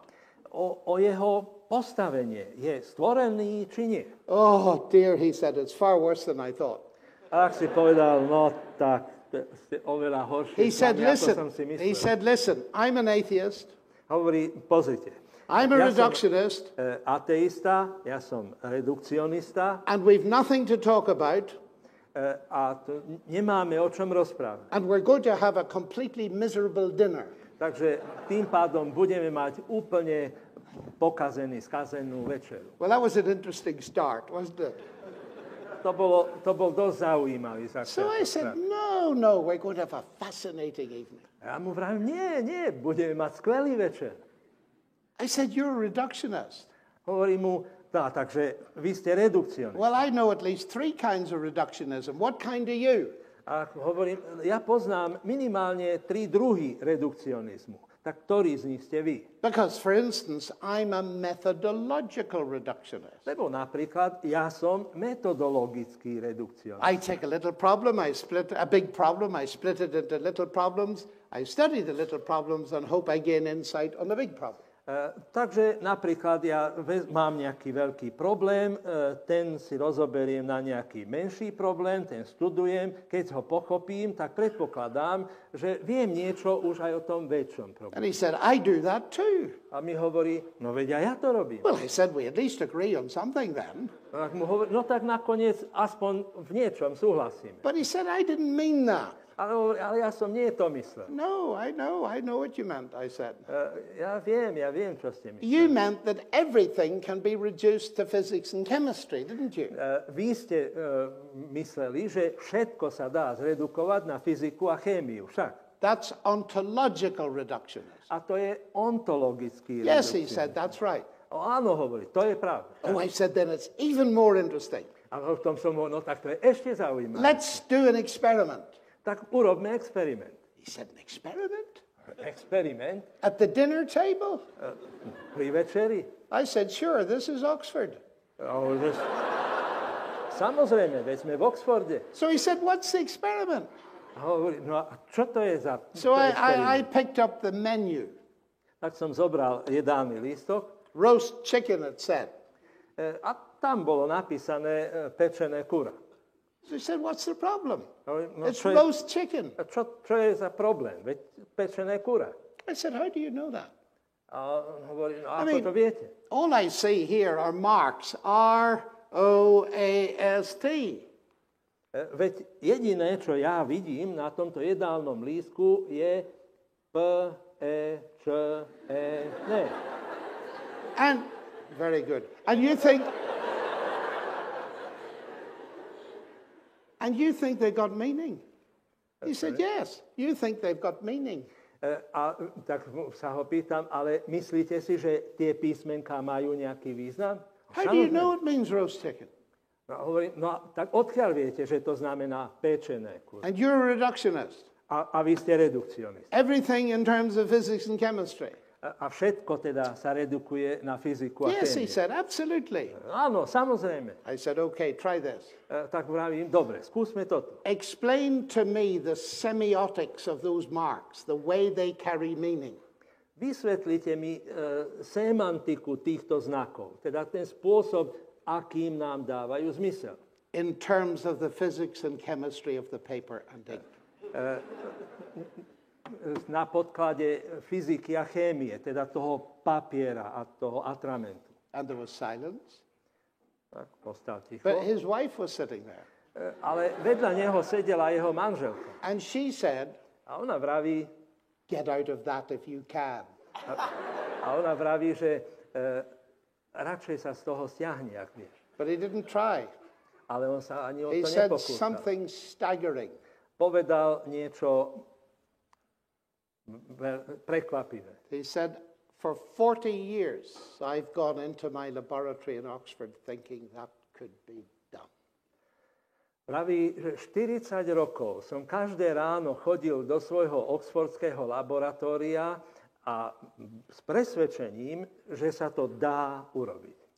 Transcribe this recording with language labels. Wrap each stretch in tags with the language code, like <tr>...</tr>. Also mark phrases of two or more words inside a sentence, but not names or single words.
<sk>O jeho postavenie. Je stvorený, či nie?</sk> <en>Oh, dear, he said, it's far worse than I thought.</en> <sk>A ak si povedal, no tak, ste oveľa horšie, ako som si myslel.</sk> <en>He said, listen, I'm an atheist.</en> <sk>Hovorí, pozrite.</sk> <en>I'm a reductionist.</en> <sk>Ateista, ja som redukcionista.</sk> <en>And we've nothing to talk about.</en> <sk>A nemáme o čom rozprávať.</sk> <en>And we're going to have a completely miserable dinner.</en> <sk>Takže tým pádom budeme mať úplne skazenú večeru.</sk> <en>Well, that was an interesting start, wasn't it?</en> <sk>To bol dosť zaujímavý začiatok.</sk> <en>So I said, no, we're going to have a fascinating evening.</en> <sk>Ja mu vravím, nie, budeme mať skvelý večer.</sk> <en>I said, you're a reductionist.</en> <sk>Hovorím mu, takže vy ste redukcionist.</sk> <en>Well, I know at least 3 kinds of reductionism. What kind are you?</en> <sk>A hovorím, ja poznám minimálne 3 druhy redukcionizmu. Tak ktorý z nich ste vy?</sk> <en>Because, for instance, I'm a methodological reductionist.</en> <sk>Lebo napríklad ja som metodologický redukcionist.</sk> <en>I take a little problem, a big problem, I split it into little problems. I study the little problems and hope I gain insight on the big problem.</en> <sk>Takže napríklad ja mám nejaký veľký problém, ten si rozoberiem na nejaký menší problém, ten studujem, keď ho pochopím, tak predpokladám, že viem niečo už aj o tom väčšom probléme.</sk> <en>And he said, I do that too.</en> <sk>A mi hovorí, no veď ja to robím.</sk> <en>Well, I said, we at least agree on something then.</en> <sk>A mu hovorí, no tak nakoniec aspoň v niečom súhlasíme.</sk> <en>But he said, I didn't mean that.</en> <sk>Ale ja som nie to myslel.</sk> <en>No, I know what you meant, I said.</en> <sk>Ja viem, čo ste mysleli.</sk> <en>You meant that everything can be reduced to physics and chemistry, didn't you?</en> <sk>Vy ste mysleli, že všetko sa dá zredukovať na fyziku a chémiu, však.</sk> <en>That's ontological reductionism.</en> <sk>A to je ontologický redukcionizmus.</sk> <en>Yes, he said, that's right.</en> <sk>Áno, hovorí, to je pravda.</sk> <en>Oh, I said, then it's even more interesting.</en> <sk>A v tom som hovoril, no tak to je ešte zaujímavé.</sk> <en>Let's do an experiment.</en> <sk>Tak urobme experiment.</sk> <en>He said, an experiment?</en> <sk>Experiment?</sk> <en>At the dinner table?</en> <sk>Pri večeri.</sk> <en>I said, sure, this is Oxford.</en> <sk>Samozrejme, veď sme v Oxforde.</sk> <en>So he said, what's the experiment?</en> <sk>Hovorí, no a čo to je za</sk> <en>So I picked up the menu.</en> <sk>Tak som zobral jedálny lístok.</sk> <en>Roast chicken, it said.</en> <sk>A tam bolo napísané pečené kura.</sk> <en>So he said, what's the problem?</en> <sk>No,</sk> <en>it's roast chicken.</en> <sk>Čo je za problém? Veď pečené kura.</sk> <en>I said, how do you know that?</en> <sk>A hovorí, no ako to viete?</sk> <en>All I see here are marks, R-O-A-S-T.</en> <sk>Veď jediné, čo ja vidím na tomto jedálnom lístku, je P, E, Č, E, N.</sk> <en>And, very good. And you think they've got meaning? He said, yes, you think they've got meaning.</en> <sk>A tak sa ho pýtam, ale myslíte si, že tie písmenká majú nejaký význam?</sk> <en>How do you know it means roast chicken?</en> <sk>No, hovorím, no tak odkiaľ viete, že to znamená pečené?</sk> <en>And you're a reductionist.</en> <sk>A vy ste redukcionist.</sk> <en>Everything in terms of physics and chemistry.</en> <sk>A všetko teda sa redukuje na fyziku a</sk> <en>Yes, he</en> <sk>chémiu.</sk> <en>said, absolutely.</en> <sk>Áno, samozrejme.</sk> <en>I said, okay, try this.</en> <sk>Tak vravím, dobre, skúsme toto.</sk> <en>Explain to me the semiotics of those marks, the way they carry meaning.</en> <sk>Vysvetlite mi semantiku týchto znakov, teda ten spôsob, akým nám dávajú zmysel.</sk> <en>In terms of the physics and chemistry of the paper and ink.</en> <sk>Na podklade fyziky a chémie, teda toho papiera a toho atramentu.</sk> <en>And there was silence.</en> <sk>Tak postal ticho.</sk> <en>But his wife was sitting there.</en> <sk>Ale vedľa neho sedela jeho manželka.</sk> <en>And she said,</en> <sk>A ona vraví,</sk> <en>get out of that if you can.</en> <sk>a ona vraví, že radšej sa z toho stiahni, ak vieš.</sk> <en>But he didn't try.</en> <sk>Ale on sa ani o</sk> <en>He</en> <sk>to</sk> <en>said</en> <sk>nepokúšal.</sk> <en>something staggering.</en> <sk>Povedal niečo prekvapivé.</sk> <en>He said, for 40 years, I've gone into my laboratory in Oxford thinking that could be done.</en> <sk>Praví, že 40 rokov som každé ráno chodil do svojho oxfordského laboratória a s presvedčením, že sa to dá urobiť.</sk>